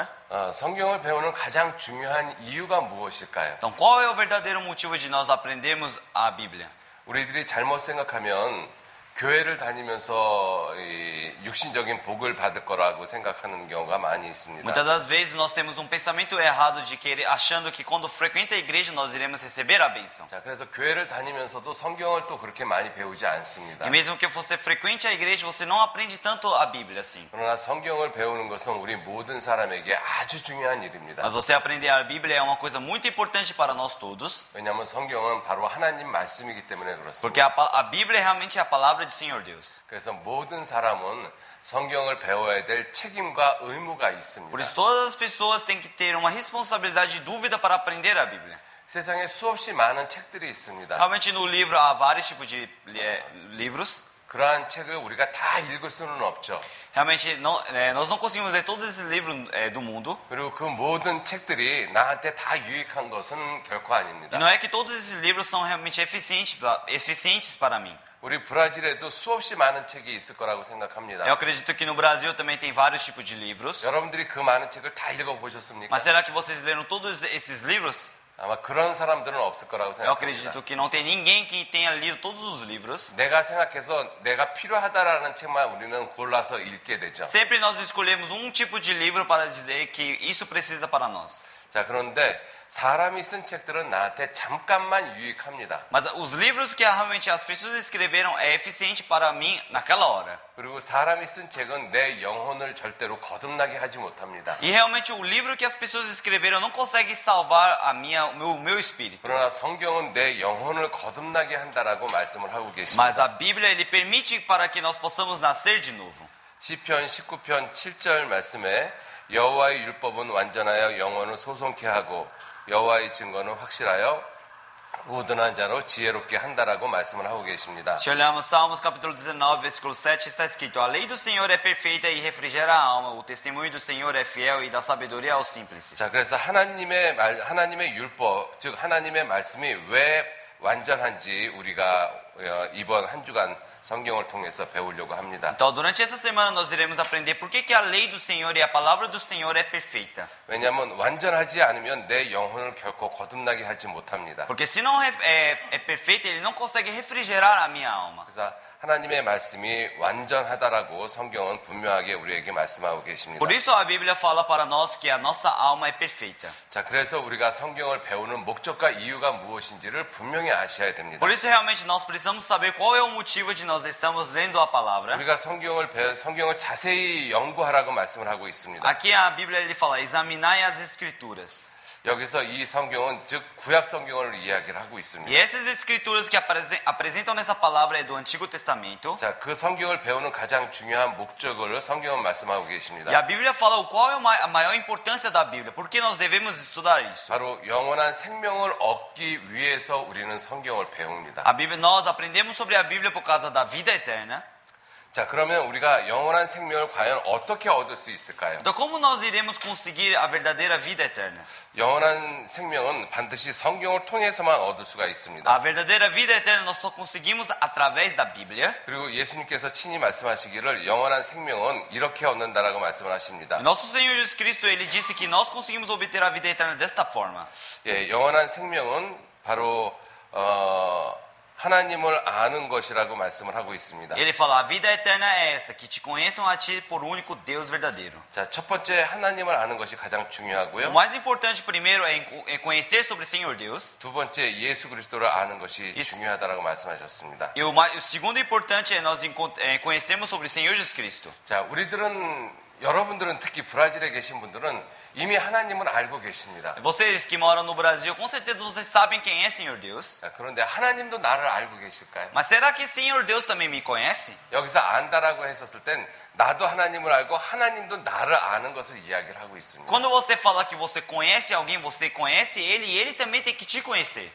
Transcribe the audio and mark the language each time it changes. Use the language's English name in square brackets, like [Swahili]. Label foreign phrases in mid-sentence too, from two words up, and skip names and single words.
[Korean] 성경을 배우는 가장 중요한 이유가 무엇일까요? [Portuguese] Então, qual é o verdadeiro motivo de nós aprendermos a Bíblia? [Korean] 우리들이 잘못 생각하면 교회를 다니면서 이 육신적인 복을 받을 거라고 생각하는 경우가 많이 있습니다. [Portuguese] Muitas das vezes nós temos pensamento errado de querer achando que quando frequenta a igreja nós iremos receber a bênção. [Korean] 자, 그래서 교회를 다니면서도 성경을 또 그렇게 많이 배우지 않습니다. [Portuguese] E mesmo que você frequente a igreja, você não aprende tanto a Bíblia assim. [Korean] 그러나 성경을 배우는 것은 우리 모든 사람에게 아주 중요한 일입니다. [Portuguese] Mas você aprender a Bíblia é uma coisa muito importante para nós todos. [Korean] 왜냐하면 성경은 바로 하나님 말씀이기 때문에 그렇습니다. [Portuguese] Porque a Bíblia realmente é a palavra do Senhor Deus. [Korean] 그래서 모든 사람은 성경을 배워야 될 책임과 의무가 있습니다. [Portuguese] Por isso todas as pessoas têm que ter uma responsabilidade e dúvida para aprender a Bíblia. [Korean] 세상에 수없이 많은 책들이 있습니다. [Portuguese] Realmente no livro há vários tipos de livros. [Korean] 그러한 책을 우리가 다 읽을 수는 없죠. [Portuguese] Realmente, nós não conseguimos ler todos esses livros do mundo. [Korean] 그리고 그 모든 책들이 나한테 다 유익한 것은 결코 [Portuguese] E [Korean] 아닙니다. [Portuguese] não é que todos esses livros são realmente eficientes para mim. [Korean] 우리 브라질에도 수없이 많은 책이 있을 거라고 [Portuguese] Eu [Korean] 생각합니다. [Portuguese] acredito que no Brasil também tem vários tipos de livros. [Korean] 여러분들이 그 많은 책을 다 읽어보셨습니까? [Portuguese] Mas será que vocês leram todos esses livros? [Korean] 아마 그런 사람들은 없을 거라고 [Portuguese] Eu [Korean] 생각합니다. [Portuguese] acredito que não tem ninguém que tenha lido todos os livros. [Korean] 내가 생각해서 내가 필요하다라는 책만 우리는 골라서 읽게 되죠. [Portuguese] Sempre nós escolhemos um tipo de livro para dizer que isso precisa para nós. [Korean] 자, 그런데 사람이 쓴 책들은 나한테 잠깐만 유익합니다. [Portuguese] Mas os livros que realmente as pessoas escreveram é eficiente para mim naquela hora. [Korean] 그리고 사람이 쓴 책은 내 영혼을 절대로 거듭나게 하지 못합니다. [Portuguese] E realmente o livro que as pessoas escreveram não consegue salvar o meu espírito. [Korean] 그러나 성경은 내 영혼을 거듭나게 한다라고 말씀을 하고 계십니다. [Portuguese] Mas a Bíblia ele permite para que nós possamos nascer de novo. [Korean] 시편 19편 7절 말씀에 여호와의 율법은 완전하여 영혼을 소송케 하고 여호와의 증거는 확실하여 우둔한 자로 지혜롭게 한다라고 말씀을 하고 계십니다. [Portuguese] Se olharmos Salmos capítulo 19, versículo 7, está escrito: A lei do Senhor é perfeita e refrigera a alma, o testemunho do Senhor é fiel e dá sabedoria aos simples. [Korean] 자, 그래서 하나님의 율법, 즉 하나님의 말씀이 왜 완전한지 우리가 이번 한 주간 성경을 통해서 배우려고 합니다. [Portuguese] Então, durante essa semana nós iremos aprender por que a lei do Senhor e a palavra do Senhor é perfeita. [Korean] 왜냐하면 완전하지 않으면 내 영혼을 결코 거듭나게 하지 못합니다. [Portuguese] Porque se não é perfeita, ele não consegue refrigerar a minha alma. [Korean] 그래서 하나님의 말씀이 완전하다라고 성경은 분명하게 우리에게 말씀하고 계십니다. [Portuguese] Por isso a Bíblia fala para nós que a nossa alma é perfeita. [Korean] 자, 그래서 우리가 성경을 배우는 목적과 이유가 무엇인지를 분명히 아셔야 됩니다. [Portuguese] Por isso realmente nós precisamos saber qual é o motivo de nós estamos lendo a palavra. [Korean] 우리가 성경을 자세히 연구하라고 말씀을 하고 있습니다. [Portuguese] Aqui a Bíblia ele fala: examinai as escrituras. [Korean] 여기서 이 성경은 즉 구약 성경을 이야기를 하고 있습니다. [Portuguese] E essas escrituras que apresentam nessa palavra é do Antigo Testamento. [Korean] 자, 그 성경을 배우는 가장 중요한 목적을 성경은 말씀하고 [Portuguese] E [Korean] 계십니다. [Portuguese] a Bíblia fala qual é a maior importância da Bíblia. Por que nós devemos estudar isso? [Korean] 바로 영원한 생명을 얻기 위해서 우리는 성경을 배웁니다. [Portuguese] Nós aprendemos sobre a Bíblia por causa da vida eterna. [Korean] 자, 그러면 우리가 영원한 생명을 과연 어떻게 얻을 수 있을까요? [Portuguese] Então como nós iremos conseguir a verdadeira vida eterna? [Korean] 영원한 생명은 반드시 성경을 통해서만 얻을 수가 있습니다. [Portuguese] A verdadeira vida eterna nós só conseguimos através da Bíblia. [Korean] 그리고 예수님께서 친히 말씀하시기를 영원한 생명은 이렇게 얻는다라고 말씀을 하십니다. [Portuguese] Nosso Senhor Jesus Cristo ele disse que nós conseguimos obter a vida eterna desta forma. [Korean] 예, 영원한 생명은 바로 하나님을 아는 것이라고 말씀을 하고 있습니다. [Portuguese] Ele fala: a vida eterna é esta, que te conheçam a ti por único Deus verdadeiro. [Korean] 자, 첫 번째 하나님을 아는 것이 가장 [Portuguese] O [Korean] 중요하고요. [Portuguese] mais importante primeiro é conhecer sobre o Senhor Deus. [Korean] 두 번째 예수 그리스도를 아는 것이 중요하다라고 말씀하셨습니다. [Portuguese] E o segundo importante é nós conhecermos sobre o Senhor Jesus Cristo. [Korean] 자, 여러분들은 특히 브라질에 계신 분들은 이미 하나님을 알고 계십니다. [Portuguese] Vocês que moram no Brasil, com certeza vocês sabem quem é Senhor Deus. [Korean] 자, 그런데 하나님도 나를 알고 계실까요? [Portuguese] Mas será que Senhor Deus também me conhece? [Korean] 여기서 안다라고 했었을 땐 나도 하나님을 알고 하나님도 나를 아는 것을 이야기를 하고 있습니다. [Portuguese] Quando você fala que você conhece alguém, você conhece ele e ele também tem que te conhecer.